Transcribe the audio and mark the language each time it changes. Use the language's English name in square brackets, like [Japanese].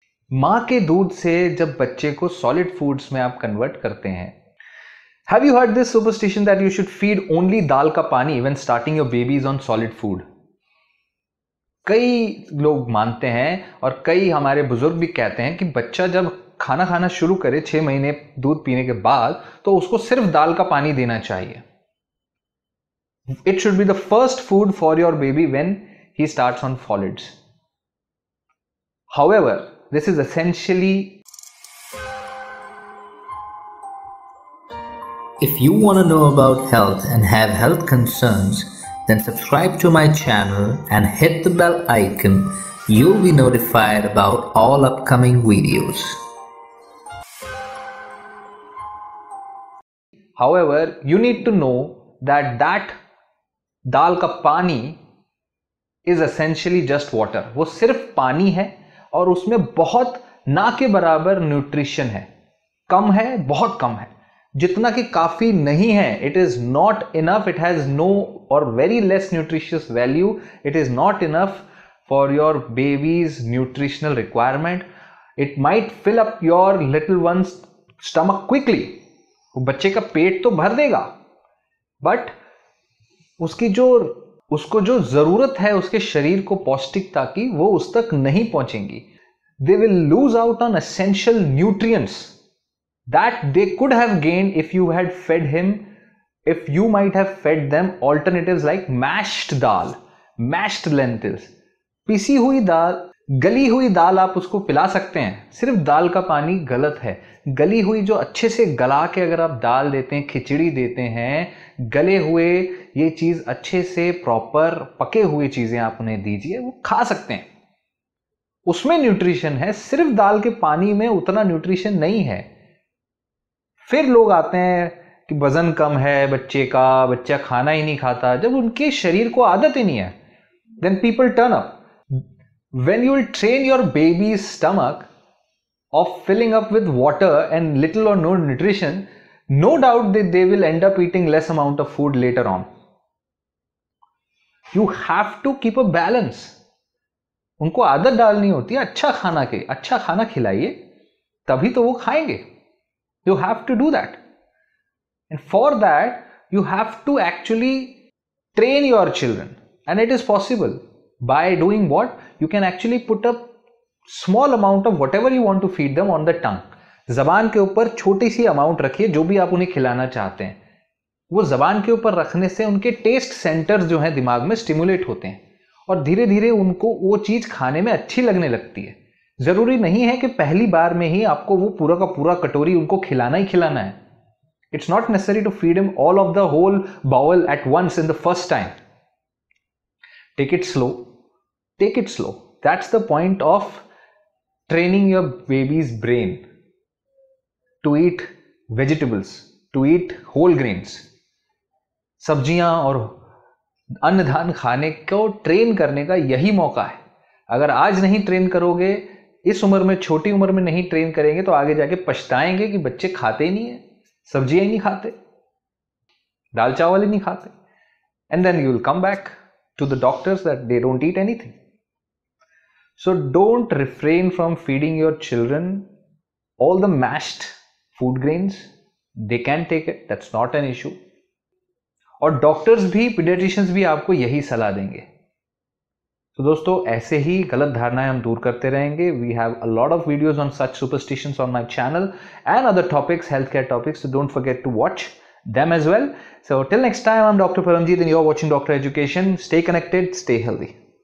[Hindi] माँ के दूध से जब बच्चे को सॉलिड फूड्स में आप कन्वर्ट करते हैं, [English] Have you heard this superstition that you should feed only dal का pani when starting your babies on solid food? [Hindi] कई लोग मानते हैं और कई हमारे बुजुर्ग भी कहते हैं कि बच्चा जब खाना खाना शुरू करे 6 महीने दूध पीने के बाद तो उसको सिर्फ दाल का पानी देना चाहिए. [English] It should be the first food for your baby when he starts on solids. However, this is essentially... If you want to know about health and have health concerns, then subscribe to my channel and hit the bell icon. You'll be notified about all upcoming videos. However, you need to know that dal का pani is essentially just water. [Hindi] वो सिर्फ पानी है और उसमें बहुत ना के बराबर न्यूट्रिशन है. कम है, बहुत कम है, जितना कि काफी नहीं है. [English] It is not enough. It has no or very less nutritious value. It is not enough for your baby's nutritional requirement. It might fill up your little one's stomach quickly. [Hindi] वो बच्चे का पेट तो भर देगा, बट उसको जो जरूरत है उसके शरीर को पौष्टिकता की, वो उस तक नहीं पहुंचेंगी. [English] They will lose out on essential nutrients that they could have gained if you had fed him, if you might have fed them alternatives like mashed dal, mashed lentils. [Hindi] पिसी हुई दाल, गली हुई दाल आप उसको पिला सकते हैं. सिर्फ दाल का पानी गलत है. गली हुई जो अच्छे से गला के अगर आप दाल देते हैं, खिचड़ी देते हैं, गले हुए ये चीज अच्छे से प्रॉपर पके हुए चीजें आप उन्हें दीजिए, वो खा सकते हैं. उसमें न्यूट्रिशन है. सिर्फ दाल के पानी में उतना न्यूट्रिशन नहीं है. फिर लोग आते हैं कि वजन कम है बच्चे का, बच्चा खाना ही नहीं खाता, जब उनके शरीर को आदत ही नहीं है. [English] Then people turn up. When you will train your baby's stomach of filling up with water and little or no nutrition, no doubt that they will end up eating less amount of food later on. You have to keep a balance. [Hindi] उनको आदत डालनी होती है अच्छा खाना के. अच्छा खाना खिलाइए, तभी तो वो खाएंगे. [English] You have to do that. And for that, you have to actually train your children. And it is possible. By doing what? You can actually put a small amount of whatever you want to feed them on the tongue. [Hindi] जबान के ऊपर छोटी सी amount रखिए जो भी आप उन्हें खिलाना चाहते हैं. वो जबान के ऊपर रखने से उनके टेस्ट सेंटर्स जो हैं दिमाग में स्टिमुलेट होते हैं और धीरे धीरे उनको वो चीज खाने में अच्छी लगने लगती है. जरूरी नहीं है कि पहली बार में ही आपको वो पूरा का पूरा कटोरी उनको खिलाना ही खिलाना है. [English] It's not necessary to feed him all of the whole bowl at once in the first time. Take it slow. Take it slow. That's the point of training your baby's brain to eat vegetables, to eat whole grains. [Hindi] सब्जियां और अन्न धान खाने को train करने का यही मौका है. अगर आज नहीं ट्रेन करोगे, इस उम्र में, छोटी उम्र में नहीं ट्रेन करेंगे, तो आगे जाके पछताएंगे कि बच्चे खाते ही नहीं है, सब्जियां ही नहीं खाते, दाल चावल ही नहीं खाते. [English] And then you will come back to the doctors that they don't eat anything. So don't refrain from feeding your children all the mashed food grains. They can take it. That's not an issue. [Hindi] और doctors भी, paediatricians भी आपको यही सलाह देंगे. तो दोस्तों, ऐसे ही गलत धारणाएं हम दूर करते रहेंगे. [English] We have a lot of videos on such superstitions on my channel and other topics, healthcare topics. So don't forget to watch them as well. So till next time, I'm Dr. Paramjeet and you're watching Dr. Education. Stay connected, stay healthy.